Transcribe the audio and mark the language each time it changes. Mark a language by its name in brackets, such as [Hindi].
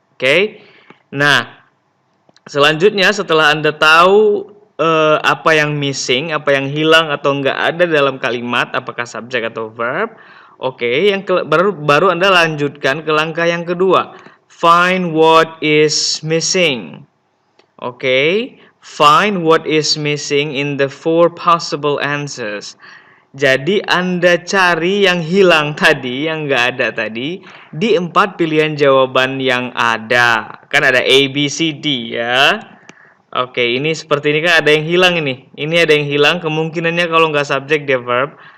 [Indonesian] Oke, nah, selanjutnya setelah Anda tahu apa yang missing, apa yang hilang atau nggak ada dalam kalimat, apakah subjek atau verb. Oke, yang baru Anda lanjutkan ke langkah yang kedua. [English] Find what is missing. Oke, find what is missing in the 4 possible answers. [Indonesian] Jadi Anda cari yang hilang tadi, yang nggak ada tadi, di 4 pilihan jawaban yang ada. Kan ada A, B, C, D ya. Oke, ini seperti ini kan ada yang hilang ini. Ini ada yang hilang, kemungkinannya kalau nggak subjek dia verb.